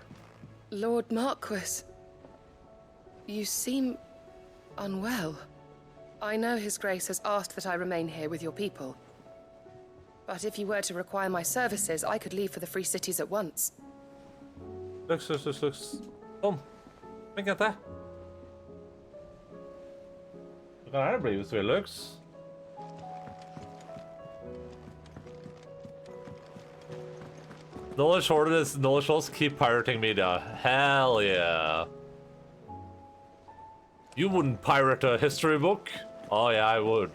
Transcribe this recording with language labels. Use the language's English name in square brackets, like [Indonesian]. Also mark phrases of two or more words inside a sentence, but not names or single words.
[English] Lord Marquis, you seem unwell. I know His Grace has asked that I remain here with your people. But if you were to require my services, I could leave for the Free Cities at once. Lux. [Norwegian] Kom. Vent etter. Du kan gjerne bli hvis du vil, Lux. [English] Knowledge hoarders keep pirating media. Hell yeah. You wouldn't pirate a history book? Oh yeah, I would.